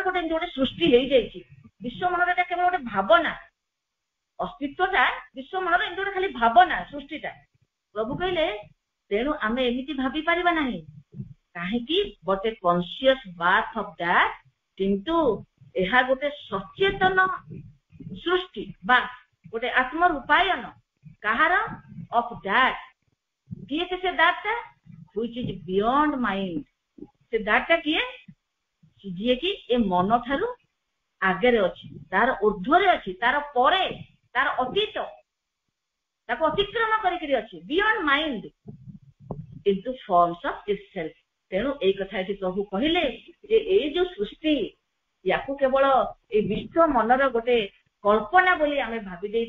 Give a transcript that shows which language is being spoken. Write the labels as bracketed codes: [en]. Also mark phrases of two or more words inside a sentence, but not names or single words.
[or] ଗୋଟେ ଏମିତି ଗୋଟେ ସୃଷ୍ଟି ହେଇଯାଇଛି ବିଶ୍ୱ ମନର ଏଟା କେବଳ ଗୋଟେ ଭାବନା ଅସ୍ତିତ୍ୱଟା ବିଶ୍ୱ ମନର ଏମିତି ଗୋଟେ ଖାଲି ଭାବନା ସୃଷ୍ଟିଟା ପ୍ରଭୁ କହିଲେ ତେଣୁ ଆମେ ଏମିତି ଭାବି ପାରିବା ନାହିଁ କାହିଁକି ଗୋଟେ [en] conscious birth of that [or] କିନ୍ତୁ ଏହା ଗୋଟେ ସଚେତନ ସୃଷ୍ଟି ବା ଗୋଟେ ଆତ୍ମ ରୂପାୟନ କାହାର [en] of that [or] କିଏ ସେ ଦ୍ୟାଟଟା [en] which is beyond mind [or] ସେ ଦ୍ୟାଟଟା କିଏ ଯିଏ କି ଏ ମନ ଠାରୁ ଆଗରେ ଅଛି ତାର ଊର୍ଧ୍ୱରେ ଅଛି ତାର ପରେ ତାର ଅତୀତ ତାକୁ ଅତିକ୍ରମ କରିକିରି ଅଛି [en] beyond mind into forms of itself [or] ତେଣୁ ଏଇ କଥା ଏଠି ପ୍ରଭୁ କହିଲେ ଯେ ଏଇ ଯୋଉ ସୃଷ୍ଟି ୟାକୁ କେବଳ ଏଇ ବିଶ୍ୱ ମନର ଗୋଟେ କଳ୍ପନା ବୋଲି ଆମେ ଭାବି ଦେଇ